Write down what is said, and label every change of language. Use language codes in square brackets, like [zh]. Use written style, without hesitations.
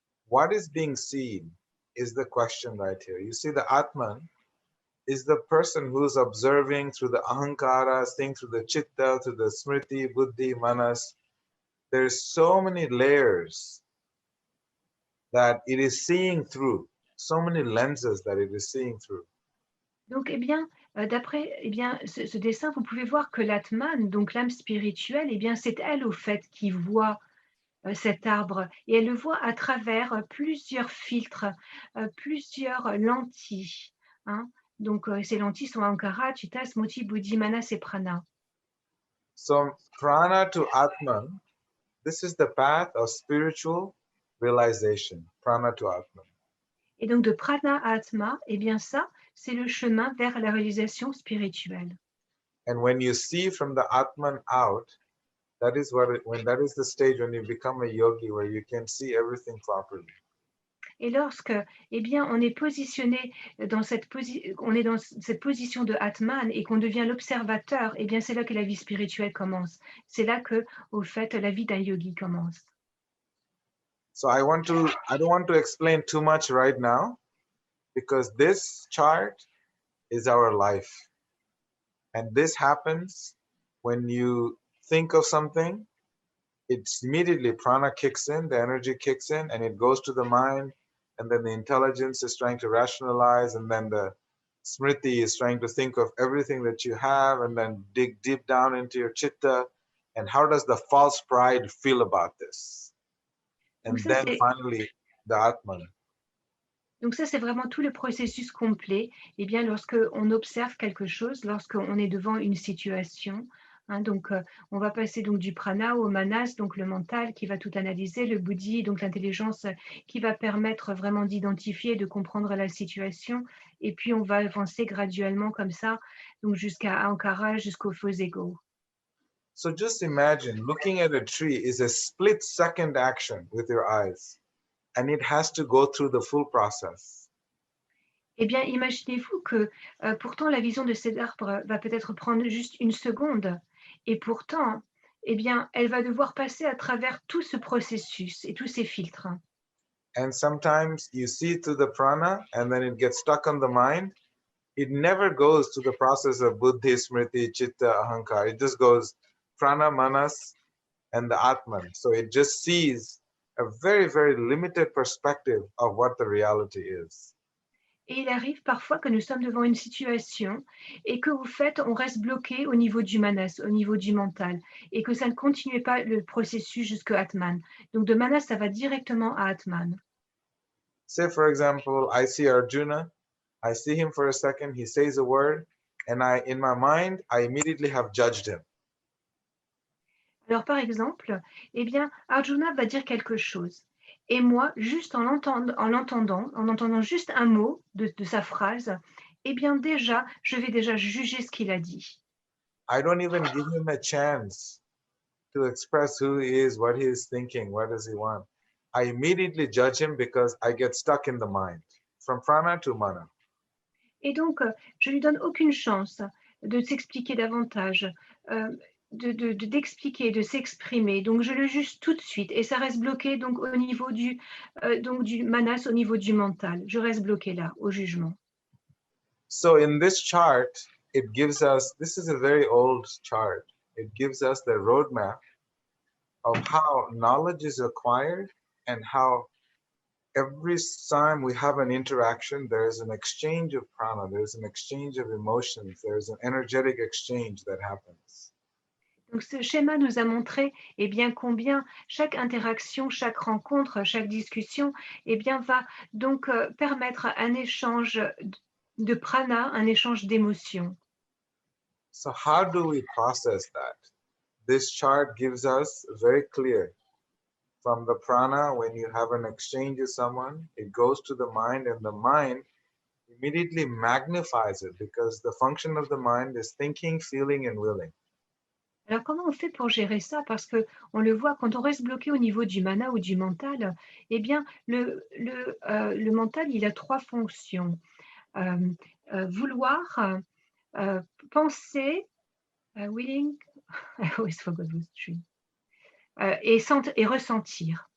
[en] What is being seen is the question right here. You see, the atman is the person who's observing through the ahankara, seeing through the chitta, through the smriti, buddhi, manas. There's so many layers that it is seeing through, so many lenses that it is seeing through. [fr] Donc, eh bien, d'après ce dessin, vous pouvez voir que l'atman, donc l'âme spirituelle, eh bien, c'est elle, au fait, qui voit cet arbre. Et elle le voit à travers plusieurs filtres, plusieurs lentilles. Hein. Donc, ces lentilles sont ankara, chitta, smriti, buddhi, manas et prana. [en] So prana to atman, this is the path of spiritual realization. Prana to atman. [fr] Et donc, de prana à atma, eh bien, ça, c'est le chemin vers la réalisation spirituelle. [en] And when you see from the atman out, that is when that is the stage when you become a yogi, where you can see everything properly. [fr] Et lorsque, eh bien, on est positionné on est dans cette position de Atman et qu'on devient l'observateur, eh bien, c'est là que la vie spirituelle commence. C'est là que, au fait, la vie d'un yogi commence. [en] So I don't want to explain too much right now, because this chart is our life. And this happens when you think of something, it's immediately prana kicks in, the energy kicks in, and it goes to the mind, and then the intelligence is trying to rationalize, and then the smriti is trying to think of everything that you have, and then dig deep down into your chitta, and how does the false pride feel about this? [fr] Donc [en] And [fr] ça, [en] then [fr] c'est [en] finally, the Atman. [fr] Donc ça, c'est vraiment tout le processus complet. Eh bien, lorsque on observe quelque chose, lorsqu'on est devant une situation, hein, donc on va passer donc du prana au manas, donc le mental qui va tout analyser, le buddhi, donc l'intelligence qui va permettre vraiment d'identifier, de comprendre la situation, et puis on va avancer graduellement comme ça, donc jusqu'à ankara, jusqu'au faux ego. [en] So just imagine looking at a tree is a split second action with your eyes, and it has to go through the full process. [fr] Eh bien, imaginez-vous que pourtant la vision de cet arbre va peut-être prendre juste une seconde, et pourtant, eh bien, elle va devoir passer à travers tout ce processus et tous ces filtres. [en] And sometimes you see through the prana and then it gets stuck on the mind. It never goes to the process of buddhi, smriti, chitta, ahankar. It just goes prana, manas, and the atman. So it just sees a very, very limited perspective of what the reality is. [fr] Et il arrive parfois que nous sommes devant une situation et que, au fait, on reste bloqué au niveau du manas, au niveau du mental, et que ça ne continue pas le processus jusqu'à Atman. Donc de manas, ça va directement à Atman. [en] Say, for example, I see Arjuna. I see him for a second. He says a word, and in my mind, I immediately have judged him. [fr] Alors, par exemple, eh bien, Arjuna va dire quelque chose. Et moi, juste en entendant juste un mot de sa phrase, eh bien, déjà, je vais déjà juger ce qu'il a dit. [en] I don't even give him a chance to express who he is, what he is thinking, what does he want. I immediately judge him because I get stuck in the mind, from prana to mana. [fr] Et donc, je lui donne aucune chance de s'expliquer davantage. d'expliquer, de s'exprimer. Donc, je le juge tout de suite et ça reste bloqué donc au niveau donc du manas, au niveau du mental. Je reste bloqué là, au jugement. [en] So in this chart, it gives us, this is a very old chart. It gives us the roadmap of how knowledge is acquired and how every time we have an interaction, there is an exchange of prana, there's an exchange of emotions, there's an energetic exchange that happens. [fr] Donc, ce schéma nous a montré eh bien, combien chaque interaction, chaque rencontre, chaque discussion eh bien, va donc permettre un échange de prana, un échange d'émotions. [en] So how do we process that? This chart gives us very clear from the prana, when you have an exchange with someone, it goes to the mind and the mind immediately magnifies it because the function of the mind is thinking, feeling, and willing. [fr] Alors, comment on fait pour gérer ça? Parce que on le voit, quand on reste bloqué au niveau du mana ou du mental, eh bien, le mental, il a trois fonctions. Vouloir, penser, [en] willing, I always forgot those three, [fr] et ressentir.